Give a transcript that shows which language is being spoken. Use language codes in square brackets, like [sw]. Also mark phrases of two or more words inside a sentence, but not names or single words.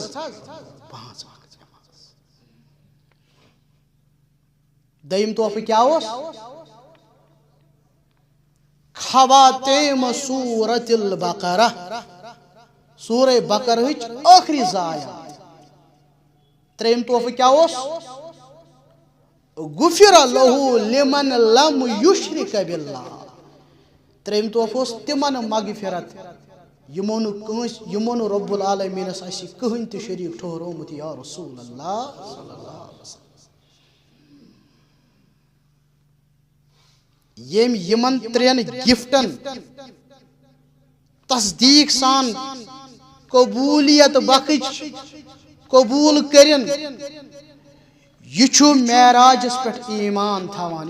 [ks] 5 وقت نماز. دوٚیِم تحفہٕ کیٛاہ اوس؟ خواتیم سورۃ البقرہ. سورہ بقرہٕچ ٲخری زایات. ترٛیٚیِم تحفہٕ کیٛاہ اوس؟ [ar] غفر لہو لمن لم یشرک باللہ. [ks] ترٛیٚیِم تحفہٕ اوس تِمن مغفرت یِمو نہٕ رب العالمیٖنس آسہِ کٕہٕنۍ تہِ شریٖک ٹھہرومُت [ar] یا رسول اللہ صلی اللہ علیہ وسلم. [ks] ییٚمۍ یِمن ترٛٮ۪ن گفٹن تصدیٖق سان قبولیت بخٕچ قبول کٔرِن یہ چھُ معراجس پٮ۪ٹھ ایمان تھاوان.